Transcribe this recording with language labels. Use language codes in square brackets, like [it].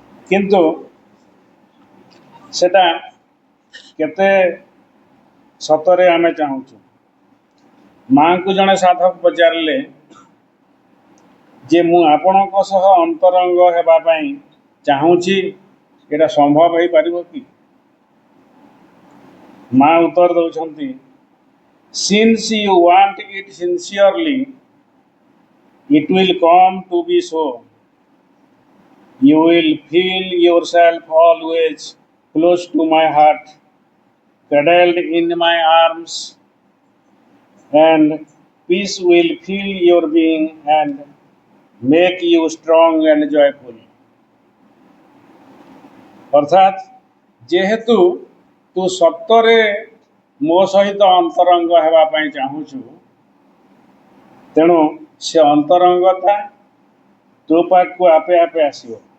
[or] କିନ୍ତୁ ସେଟା କେତେ ସତରେ ଆମେ ଚାହୁଁଛୁ? ମାଆଙ୍କୁ ଜଣେ ସାଧକ ପଚାରିଲେ ଯେ ମୁଁ ଆପଣଙ୍କ ସହ ଅନ୍ତରଙ୍ଗ ହେବା ପାଇଁ ଚାହୁଁଛି, ଏଇଟା ସମ୍ଭବ ହେଇପାରିବ କି? ମା ଉତ୍ତର ଦେଉଛନ୍ତି, [en] since you want it sincerely, it will come to be so. You will feel yourself always close to my heart, cuddled in my arms, and peace will fill your being and make you strong and joyful. [or] ଅର୍ଥାତ୍ ଯେହେତୁ ତୁ ସତରେ ମୋ ସହିତ ଅନ୍ତରଙ୍ଗ ହେବା ପାଇଁ ଚାହୁଁଛୁ, ତେଣୁ ସେ ଅନ୍ତରଙ୍ଗତା ତୋ ପାଖକୁ ଆପେ ଆପେ ଆସିବ।